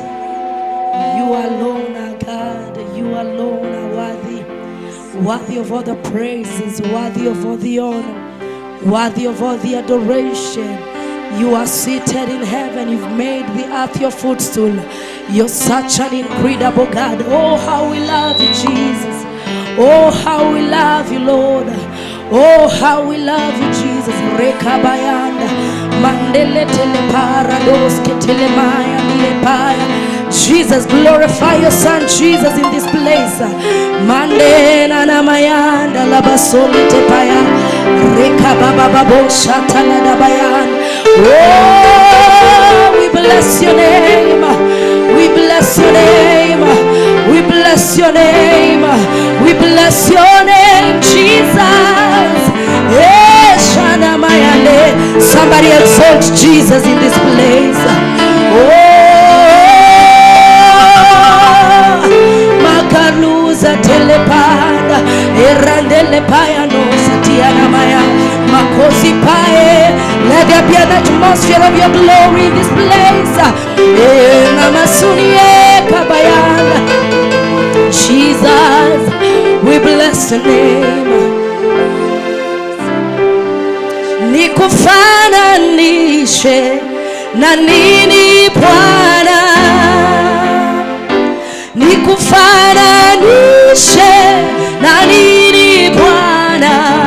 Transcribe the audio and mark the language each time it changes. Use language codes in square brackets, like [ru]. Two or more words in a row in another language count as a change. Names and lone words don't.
[en] You alone are God, you alone are worthy, worthy of all the praises, worthy of all the honor, worthy of all the adoration. You are seated in heaven, you've made the earth your footstool. You're such an incredible God. Oh, how we love you, Jesus. Oh, how we love you, Lord. Oh, how we love you, Jesus. Rekabayanda mandele teleparados ketelemaya nilepaya. Jesus, glorify your son Jesus in this place. Mandena namayanda labasoli tepaya. Rekabababo shataladabayan. Oh, we bless your name. We bless your name. We bless your name. We bless your name, Jesus. Yes, somebody exalt Jesus in this place. Oh, Makanuza telepanda, erandele payano satiana maya, makosi pae. Let there be an atmosphere of your glory in this place. Namasunie kabayana. Jesus, we bless the name. [sw] Nikufananishe na nini Bwana? Nikufananishe na nini Bwana?